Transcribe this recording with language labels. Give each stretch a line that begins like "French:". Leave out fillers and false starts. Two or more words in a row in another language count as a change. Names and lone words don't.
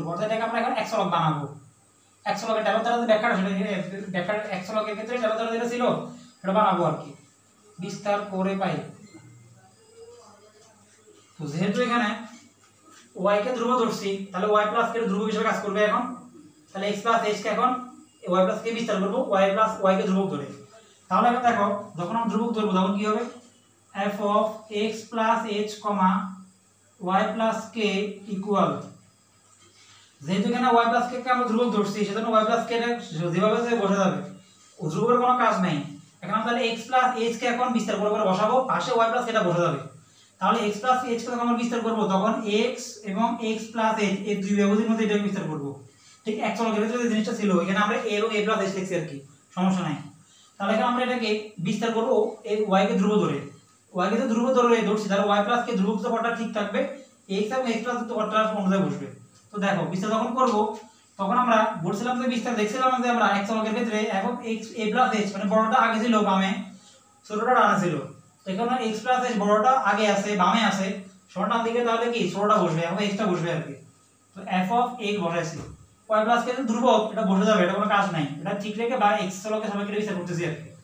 Bangla: অর্থাৎ এটাকে আমরা এখন এক চলক বানাবো। এক চলকের টেলর দ্বারা যে ব্যাখ্যাটা সেটা এক চলকের ক্ষেত্রে টেলর দ্বারা যেটা ছিল সেটা বানাবো আর কি, বিস্তার করে পাই। তো যেহেতু এখানে y কে ধ্রুব ধরছি, তাহলে
English: y plus k
Bangla: এর ধ্রুব হিসেবে কাজ করবে এখন। তাহলে
English: x plus h
Bangla: কে এখন
English: y plus k
Bangla: বিস্তার করব
English: y plus y
Bangla: কে ধ্রুবক ধরে। তাহলে এখন দেখো যখন আমরা ধ্রুবক ধরব তখন কি হবে,
English: f of x plus h, y plus k equal,
Bangla: যেহেতু এখানে
English: y plus k
Bangla: কে আমরা ধ্রুবক ধরছি সেজন্য
English: y plus k
Bangla: এর যেভাবে বসে যাবে, ও ধ্রুবকের কোনো কাজ নাই। এখন আমরা তাহলে
English: x plus h
Bangla: কে এখন বিস্তার করে বসাবো, পাশে
English: y plus k
Bangla: টা বসে যাবে। তাহলে
English: x plus h
Bangla: কে যখন আমরা বিস্তার করব তখন x এবং
English: x plus h
Bangla: এই দুই ব্যবধির মধ্যে এটা বিস্তার করব। ঠিক এক চলকের ভিতরে যে জিনিসটা ছিল এখানে আমরা a এবং
English: a plus h
Bangla: লিখছি আর কি, সমস্যা নাই। তাহলে এখন আমরা এটাকে বিস্তার করব এই y কে ধ্রুব ধরে, y কে তো ধ্রুব ধরে ধরছি, তাহলে
English: y plus k
Bangla: ধ্রুবক পদটা ঠিক থাকবে, x এবং
English: x plus
Bangla: পদটা অনুযায়ী বসবে। তো দেখো বিস্তার যখন করব তখন আমরা বলছিলাম যে বিস্তার দেখছিলাম যে আমরা এক চলকের ক্ষেত্রে
English: f of x a plus h
Bangla: মানে বড়টা আগে ছিল বামে ছোটটা ডানে ছিল। তো এখানে
English: x plus h
Bangla: বড়টা আগে আছে বামে আছে ছোটটা ডান দিকে, তাহলে কি ছোটটা বসবে
English: f of x
Bangla: টা বসবে আর কি। তো
English: f of x
Bangla: বসাইছি,
English: y plus
Bangla: কে ধ্রুবক এটা বসে যাবে, এটা কোনো কাজ নাই, এটা ঠিক রেখে বা x চলকের সাপেক্ষে বিচার করতেছি আর কি।